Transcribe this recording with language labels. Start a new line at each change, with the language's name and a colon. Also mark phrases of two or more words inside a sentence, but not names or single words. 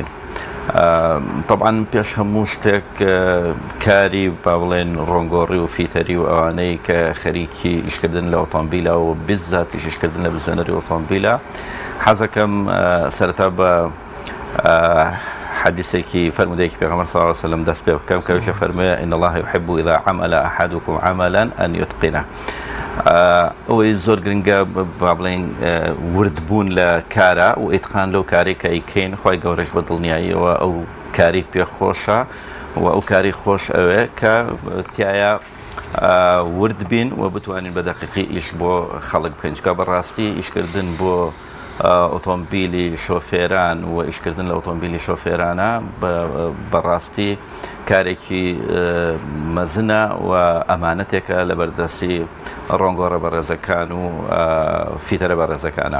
Central Kurdish: طبعا پێش هەموو شتێک کاری با بڵێن ڕۆنگۆڕی و فیتەری و ئەوانەی کە خەریکی ئیشکردن لە ئۆتۆمبیلە و بزات ئیشکردن لە بزەنەری ئۆتۆمبیلە، حەزەکەم سەرەتا بە حديثێکی فرمودەیەکی پێغەمبەر
Arabic: صلی الله علیه و سلم
Central Kurdish: دەست پێ بکەم کە ویش فەرموویە
Arabic: إن الله يحب إذا عمل أحدكم عملا أن يتقنه.
Central Kurdish: ئەوەی زۆر گرنگە با بڵێن وردبوون لە کارە و ئیتقان لەو کاری کە ئەیکەین، خی گەورەش بە دڵنیاییەوە ئەو کاری پێخۆشە و ئەو کاری خۆش ئەوێ کە تایە ورد بین و بتوانین بە دەقیقی ئیش بۆ خەڵک بکەین، چکە بەڕاستی ئیشکردن بۆ ئۆتۆمبیلی شۆفێران و ئیشکردن لە ئۆتۆمبیلی شۆفێرانە بەڕاستی کارێکی مەزنە و ئەمانەتێکە لە بەردەستی ڕۆنگۆڕە بەڕێزەکان و فیتەرە بەڕێزەکانە.